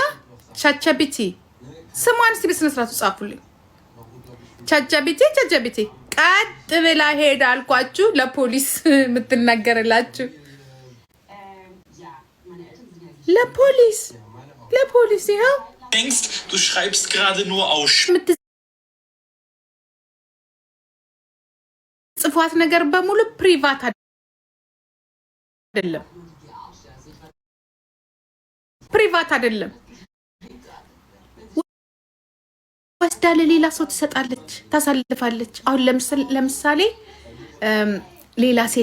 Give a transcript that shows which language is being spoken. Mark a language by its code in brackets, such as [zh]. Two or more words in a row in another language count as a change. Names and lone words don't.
[am] ቻቻቢቲ ስሟን እስቲ በስነ ስርዓቱ ጻፉልኝ። ቻቻቢቲ ቀጥ ብላ ሄዳ አልኳችሁ። ለፖሊስ የምትናገርላችሁ ለፖሊስ ይኸው [de] denkst, du schreibst gerade nur aus [am] ጽፏት ነገር በሙሉ ፕሪቫት አይደለም፣ ፕሪቫት አይደለም። ወስዳ ለሌላ ሰው ትሰጣለች፣ ታሳልፋለች። አሁን ለምሳሌ ሌላ